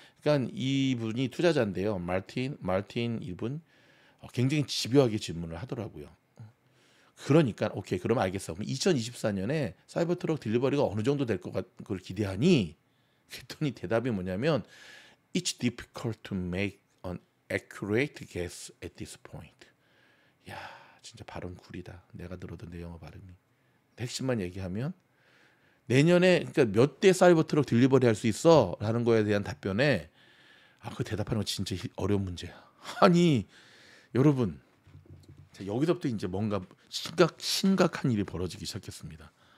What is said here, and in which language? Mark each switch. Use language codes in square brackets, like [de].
[ko] 그러니까 이분이 투자자인데요. 마틴 이분 굉장히 집요하게 질문을 하더라고요. 그러니까 오케이 그럼 알겠어. 그럼 2024년에 사이버 트럭 딜리버리가 어느 정도 될 걸 기대하니? [en] 그랬더니 대답이 뭐냐면 It's difficult to make an accurate guess at this point. [ko] 야 진짜 발음 구리다. 내가 들어도 내 영어 발음이. 핵심만 얘기하면 내년에 그러니까 몇 대 사이버 트럭 딜리버리 할 수 있어? 라는 거에 대한 답변에 그 대답하는 거 진짜 어려운 문제야. 아니 여러분 여기서부터 이제 뭔가 심각한 일이 벌어지기 시작했습니다.